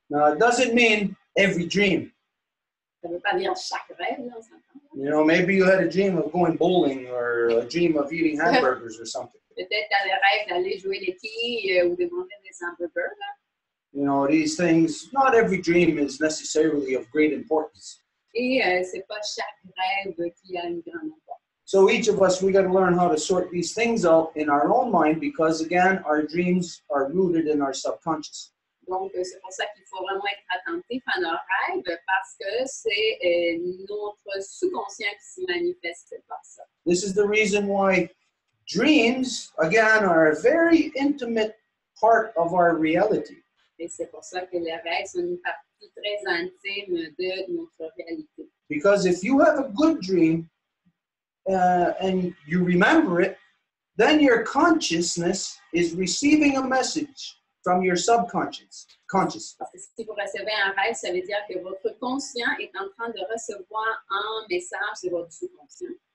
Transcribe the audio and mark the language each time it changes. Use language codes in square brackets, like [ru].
[en] Now, it doesn't mean every dream. [fr] Ça ne veut pas dire chaque rêve, là, on s'entend. [en] You know, maybe you had a dream of going bowling or a dream of eating hamburgers or something. [fr] Peut-être dans les rêves d'aller jouer les quilles ou de manger des hamburgers. Là. [en] You know, these things, not every dream is necessarily of great importance. [fr] Et c'est pas chaque rêve qui a une grande importance. [en] So each of us, we got to learn how to sort these things out in our own mind because, again, our dreams are rooted in our subconscious. [fr] Donc, c'est pour ça qu'il faut vraiment être attentif à nos rêves parce que c'est notre sous-conscient qui se manifeste par ça. [en] This is the reason why dreams, again, are a very intimate part of our reality. [fr] Et c'est pour ça que les rêves sont une partie très intime de notre réalité. [en] Because if you have a good dream and you remember it, then your consciousness is receiving a message from your subconscious. [fr] Parce que si vous recevez un rêve, ça veut dire que votre conscient est en train de recevoir un message de votre sous-conscient.